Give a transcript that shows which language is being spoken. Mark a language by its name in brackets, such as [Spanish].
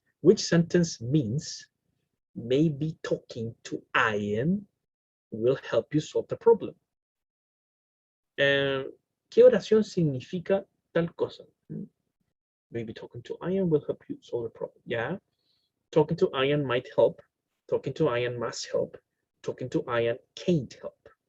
[English] Which sentence means maybe talking to Ian will help you solve the problem? [Spanish] ¿Qué oración significa tal cosa? [English] Maybe talking to Ian will help you solve the problem. Yeah. Talking to Ian might help. Talking to Ian must help. Talking to Ian can't help.